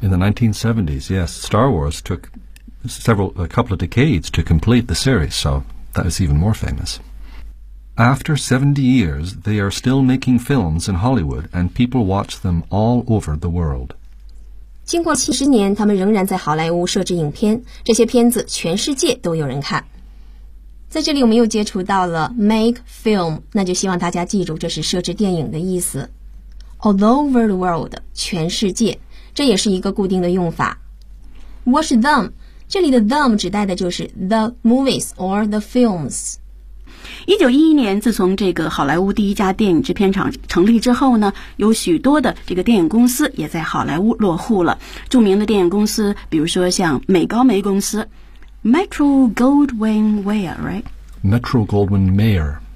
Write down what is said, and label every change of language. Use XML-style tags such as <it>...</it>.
<en>In the 1970s, yes, Star Wars tooka couple of decades to complete the series, so that is even more famous. After 70 years, they are still making films in Hollywood, and people watch them all over the world.</en> <zh>经过70年，他们仍然在好莱坞设置影片，这些片子全世界都有人看。在这里我们又接触到了 make film, 那就希望大家记住这是设置电影的意思。 All over the world, 全世界，这也是一个固定的用法。 Watch them,这里的 them 指代的就是</zh> <en>the movies or the films。</en> <zh>1911年，自从这个好莱坞第一家电影制片厂成立之后呢，有许多的这个电影公司也在好莱坞落户了。著名的电影公司，比如说像美高梅公司 ，Metro Goldwyn Mayer， right？</zh> <en>Metro Goldwyn Mayer，</en>